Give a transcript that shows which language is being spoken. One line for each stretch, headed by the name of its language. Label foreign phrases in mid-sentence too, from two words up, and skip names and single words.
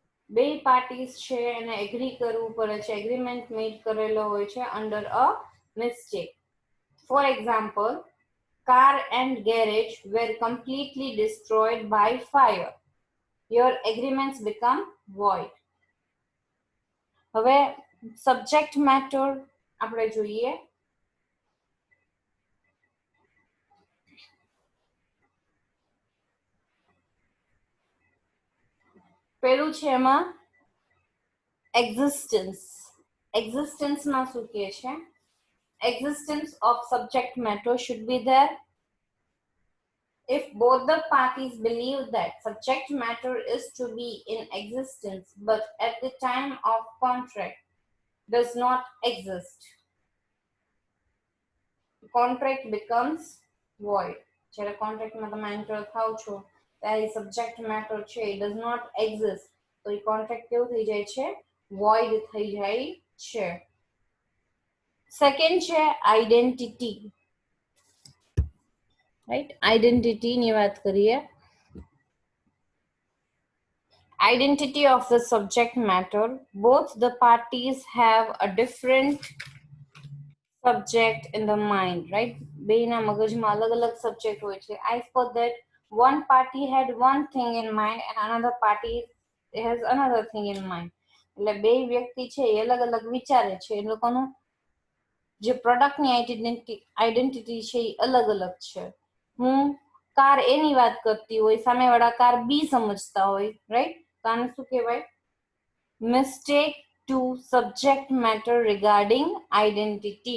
Gujarati: બે પાર્ટીઝ છે એને એગ્રી કરવું પડે છે,
English: agreement made
Gujarati: કરેલો હોય છે
English: under a mistake. for example, car and garage were completely destroyed by fire. Your agreements become void.
Gujarati: હવે
English: subject matter
Gujarati: આપણે જોઈએ. પેલું છે એમાં એક્ઝિસ્ટન્સ. એક્ઝિસ્ટન્સમાં શું કહે છે?
English: Existence of subject matter should be there if both the parties believe that subject matter is to be in existence but at the time of contract does not exist. Contract becomes void.
Gujarati: જ્યારે કોન્ટ્રાક્ટમાં તમે એન્ટર થાવ છો ત્યારે
English: subject matter
Gujarati: છે
English: it does not exist,
Gujarati: તો એ કોન્ટ્રાક્ટ કેવું થઈ જાય છે? void થઈ જાય છે. સેકન્ડ છે આઈડેન્ટિટી. રાઈટ, આઈડેન્ટિટીની વાત કરીએ.
English: Identity of the subject matter. Both the parties have a different subject in the mind, right?
Gujarati: બેના મગજમાં અલગ અલગ સબ્જેક્ટ હોય છે.
English: I suppose that one party had one thing in mind and another party has another thing in mind.
Gujarati: એટલે બે વ્યક્તિ છે એ અલગ અલગ વિચારે છે. એ લોકોનું જે
English: productની identity
Gujarati: છે એ અલગ અલગ છે. હું કાર એની વાત કરતી હોય, સામેવાળા કાર બી સમજતા હોય, રાઈટ? તો આને શું કહેવાય?
English: mistake to subject matter regarding identity.